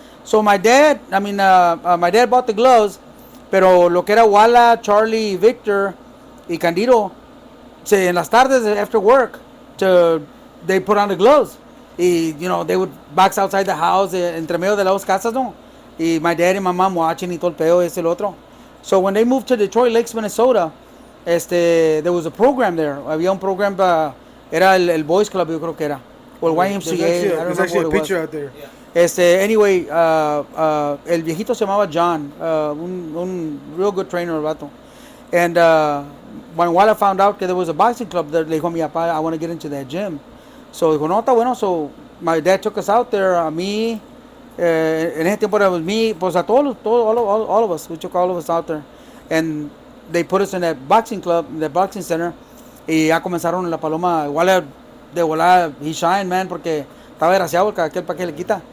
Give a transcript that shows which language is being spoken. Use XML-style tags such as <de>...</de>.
<en>So my dad bought the gloves,</en> <es>pero lo que era</es> <en>Walla, Charlie, Victor y Candido,</en> <es>en las tardes</es> <en>after work, they put on the gloves. Y, they would box outside the house,</en> <es>entre medio de las casas, ¿no?</es> <en>Y my dad and my mom watching</en> <es>y todo el pedo, el otro.</es> <en>So when they moved to Detroit Lakes, Minnesota, there was a program there.</en> <es>Había un program, era el Boys Club, yo creo que era. O el YMCA.</es> <en>There's actually a picture out there. Yeah.</en> <es>Anyway, el viejito se llamaba John, un</es> <en>real good trainer,</en> <es>el vato.</es> <en>And when Walla found out that there was a boxing club there,</en> <es>le dijo a mi papá,</es> <en>I want to get into that gym.</en> <es>So dijo, no, está bueno.</es> <en>So my dad took us out there,</en> <es>a mí, en ese tiempo era</es> <en>me,</en> <es>pues a todos,</es> <en>all of us. We took all of us out there. And they put us in that boxing club, that boxing center.</en> <es>Y ya comenzaron la paloma, igual de volada,</es> <en>he shined, man,</en> <es>porque estaba desgraciado, aquel para que le quita.</es>